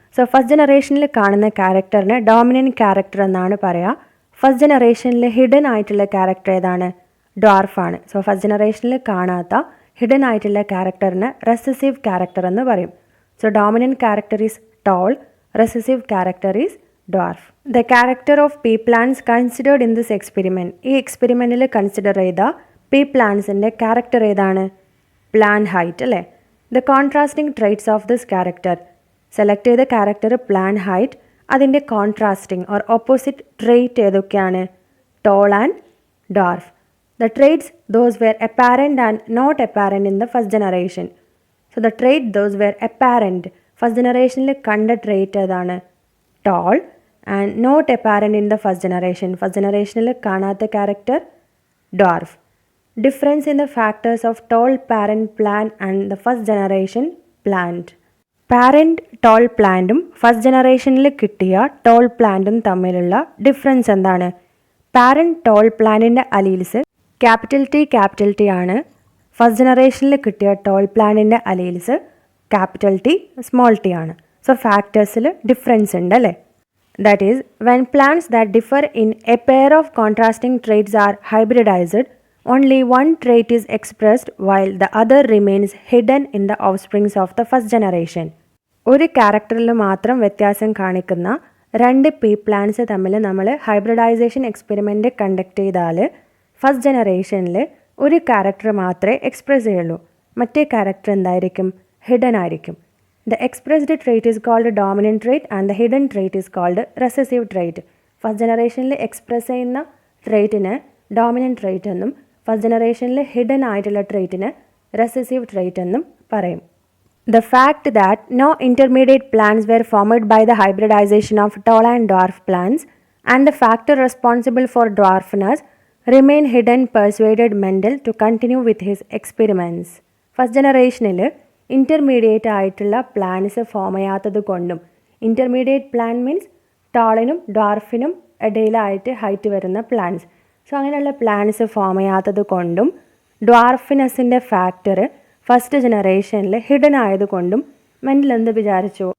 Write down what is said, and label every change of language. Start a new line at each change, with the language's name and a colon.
Malayalam: So first ജനറേഷനിൽ കാണുന്ന ക്യാരക്ടറിന് ഡോമിനൻറ്റ് ക്യാരക്ടർ എന്നാണ് പറയുക. ഫസ്റ്റ് ജനറേഷനിൽ ഹിഡൻ ആയിട്ടുള്ള ക്യാരക്ടർ ഏതാണ്? ഡ്വാർഫാണ്. സോ ഫസ്റ്റ് ജനറേഷനിൽ കാണാത്ത ഹിഡൻ ആയിട്ടുള്ള ക്യാരക്ടറിന് റെസസീവ് ക്യാരക്ടർ എന്ന് പറയും.
English: So dominant character is tall, recessive character is dwarf. The character of pea plants considered in this experiment.
Malayalam: ഈ എക്സ്പെരിമെൻറ്റിൽ കൺസിഡർ ചെയ്ത പീ പ്ലാന്റ്സിൻ്റെ ക്യാരക്ടർ ഏതാണ്? പ്ലാന്റ് ഹൈറ്റ് അല്ലേ.
English: The contrasting traits of this character.
Malayalam: Select ചെയ്ത character plant height, അതിൻ്റെ contrasting or opposite trait ഏതൊക്കെയാണ്?
English: Tall and dwarf. The traits those were apparent and not apparent in the first generation. So the trait those were apparent.
Malayalam: First ജനറേഷനിൽ കണ്ട trait ഏതാണ്? Toll.
English: And not apparent in the first generation.
Malayalam: First ജനറേഷനിൽ കാണാത്ത character
English: dwarf. Difference in the factors of tall parent plant and the first generation plant.
Malayalam: Parent toll പ്ലാന്റും first ജനറേഷനിൽ കിട്ടിയ toll പ്ലാന്റും തമ്മിലുള്ള ഡിഫറൻസ് എന്താണ്? പാരൻറ്റ് ടോൾ പ്ലാന്റിൻ്റെ alleles capital T ആണ്. ഫസ്റ്റ് ജനറേഷനിൽ കിട്ടിയ ടോൾ പ്ലാന്റിൻ്റെ alleles capital T small T ആണ്. സോ ഫാക്ടേഴ്സിൽ ഡിഫറൻസ് ഉണ്ട് അല്ലേ?
English: That is, when plants that differ in a pair of contrasting traits are hybridized, only one trait is expressed while the other remains hidden in the offsprings of the first generation.
Malayalam: ഒരു ക്യാരക്ടറിൽ മാത്രം വ്യത്യാസം കാണിക്കുന്ന രണ്ട് P plants തമ്മിൽ നമ്മൾ hybridisation experiment conduct ചെയ്താൽ first ജനറേഷനിൽ ഒരു ക്യാരക്ടർ മാത്രമേ എക്സ്പ്രസ് ചെയ്യുള്ളൂ. മറ്റേ ക്യാരക്ടർ എന്തായിരിക്കും? ഹിഡൻ ആയിരിക്കും.
English: The expressed trait is called dominant trait and the hidden trait is called recessive trait.
Malayalam: First ജനറേഷനിൽ എക്സ്പ്രസ് ചെയ്യുന്ന ട്രേറ്റിന് ഡോമിനൻറ്റ് ട്രേറ്റ് എന്നും ഫസ്റ്റ് ജനറേഷനിൽ ഹിഡൻ ആയിട്ടുള്ള ട്രേറ്റിന് recessive trait എന്നും പറയും.
English: The fact that no intermediate plants were formed by the hybridization of tall and dwarf plants and the factor responsible for dwarfness remain hidden persuaded Mendel to continue with his experiments.
Malayalam: First ജനറേഷനിൽ intermediate ആയിട്ടുള്ള plants form ചെയ്യാത്തത് കൊണ്ടും, intermediate plant means ടാളിനും ഡ്വാർഫിനും ഇടയിലായിട്ട് height വരുന്ന plants. So അങ്ങനെയുള്ള plants form ചെയ്യാത്തത് കൊണ്ടും ഡ്വാർഫിനെസ്സിൻ്റെ factor first ജനറേഷനിൽ hidden ആയതുകൊണ്ടും മെൻഡൽ എന്ത് വിചാരിച്ചു?